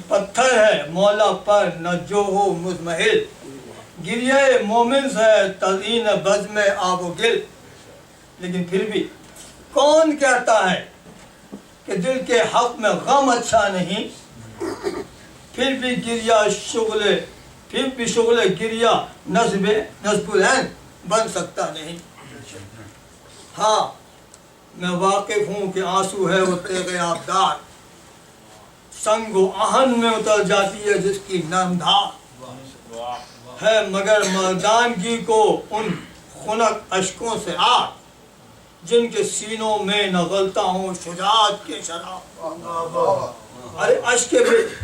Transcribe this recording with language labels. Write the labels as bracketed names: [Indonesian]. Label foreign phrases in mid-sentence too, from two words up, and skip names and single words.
[Urdu] پتھر ہے مولا پر نہ جو ہو مزمحل، گریہ مومن ہے تزئین بزم آب و گل، لیکن پھر بھی کون کہتا ہے کہ دل کے حق میں غم اچھا نہیں، پھر بھی شغل گریہ نصب العین بن سکتا نہیں۔ ہاں میں واقف ہوں کہ آنسو ہے وہ تیغ آبدار، سنگ و آہن میں اتر جاتی ہے جس کی نرم دھار، ہے مگر مردانگی کو ان خنک اشکوں سے آگ، جن کے سینوں میں نہ غلطہ ہوں شجاعت کے شراب، ارے اشک بھی